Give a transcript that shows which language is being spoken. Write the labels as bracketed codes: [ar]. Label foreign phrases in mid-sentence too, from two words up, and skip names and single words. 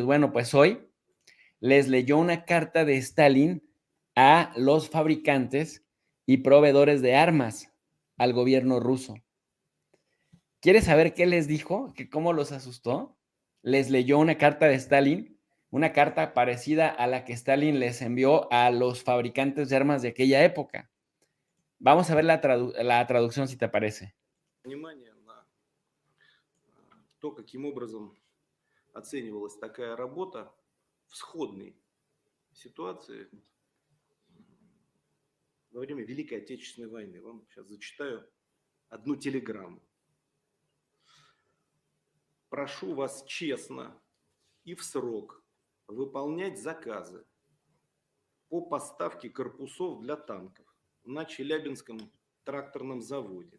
[es] Bueno, pues hoy les leyó una carta de Stalin a los fabricantes y proveedores de armas al gobierno ruso. ¿Quieres saber qué les dijo? ¿Que cómo los asustó? Les leyó una carta de Stalin, una carta parecida a la que Stalin les envió a los fabricantes de armas de aquella época. Vamos a ver la traducción si te parece. [ru] Внимание на то, каким образом оценивалась такая работа в сходной ситуации во время Великой Отечественной войны. Вам сейчас зачитаю одну телеграмму. Прошу вас честно и в срок выполнять заказы по поставке корпусов для танков на Челябинском тракторном заводе.